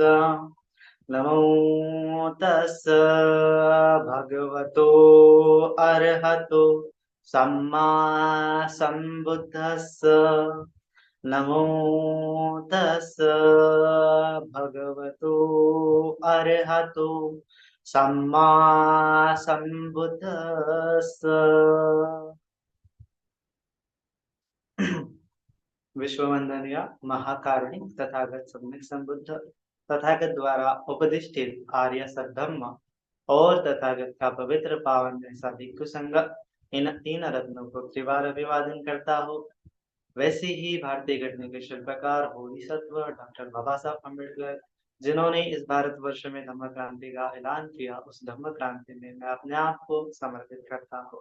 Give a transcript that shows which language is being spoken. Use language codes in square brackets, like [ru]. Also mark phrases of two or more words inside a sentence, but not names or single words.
[pi] नमो तस् भगवतो अरहतो सम्मा सम्बुद्धस्स। नमो तस् भगवतो अरहतो सम्मा सम्बुद्धस्स। [hi] विश्ववंदनीय महाकारुणिक तथागत सम्यक संबुद्ध तथागत द्वारा उपदिष्टित आर्य सद्धम्म और तथागत का पवित्र पावन जैसा भिक्षु संघ, इन तीन रत्नों को त्रिवार अभिवादन करता हो। वैसे ही भारतीय घटने के शिल्पकार बोधिसत्व डॉक्टर बाबा साहब अम्बेडकर, जिन्होंने इस भारतवर्ष में धम्म क्रांति का ऐलान किया, उस धम्म क्रांति में मैं अपने आप को समर्पित करता हूँ।